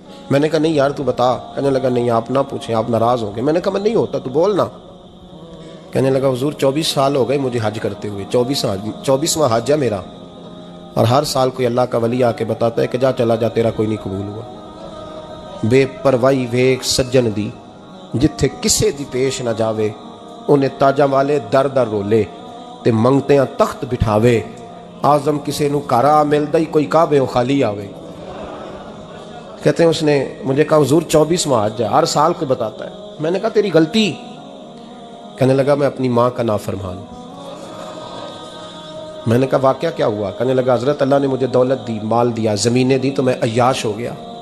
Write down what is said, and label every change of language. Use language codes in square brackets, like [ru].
[ur] میں نے کہا نہیں یار تو بتا. کہنے لگا نہیں آپ نہ پوچھیں, آپ ناراض ہوں گے. میں نے کہا میں نہیں ہوتا, تو بولنا. کہنے لگا حضور 24 سال ہو گئے مجھے حج کرتے ہوئے, 24واں حج ہے میرا, اور ہر سال کوئی اللہ کا ولی آ کے بتاتا ہے کہ جا چلا جا تیرا کوئی نہیں قبول ہوا. [pa] بے پروائی ویک سجن دی جتھے کسے دی پیش نہ جاوے, انہیں تاجاں والے در در رولے تے منگتیاں تخت بٹھاوے. آزم کسے نو کارا ملدا ہی کوئی کعبے خالی آوے. [ur] کہتے ہیں اس نے مجھے کہا حضور 24واں حج ہے, ہر سال کوئی بتاتا ہے. میں نے کہا تیری غلطی. کہنے لگا میں اپنی ماں کا نافرمان. میں نے کہا واقعہ کیا ہوا؟ کہنے لگا حضرت اللہ نے مجھے دولت دی, مال دیا, زمینیں دی, تو میں عیاش ہو گیا.